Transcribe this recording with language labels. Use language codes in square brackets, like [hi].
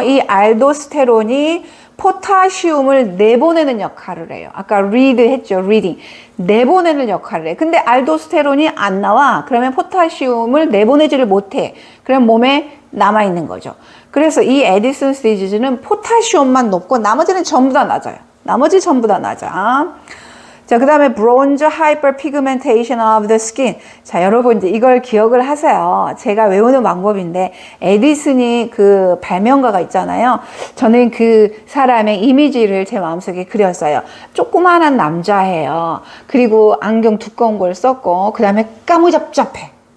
[ko] 이 알도스테론이 포타시움을 내보내는 역할을 해요. 아까 read 했죠. reading. 내보내는 역할을 해. 근데 알도스테론이 안 나와. 그러면 포타시움을 내보내지를 못해. 그럼 몸에 남아있는 거죠. 그래서 이 에디슨스 디지즈는 포타시움만 높고 나머지는 전부 다 낮아요. 나머지 전부 다 낮아. 자, 그 다음에 [en] bronze hyperpigmentation of the skin. [ko] 자, 여러분 이제 이걸 기억을 하세요. 제가 외우는 방법인데 에디슨이 그 발명가가 있잖아요. 저는 그 사람의 이미지를 제 마음속에 그렸어요. 조그만한 남자예요. 그리고 안경 두꺼운 걸 썼고 그 다음에 까무잡잡해.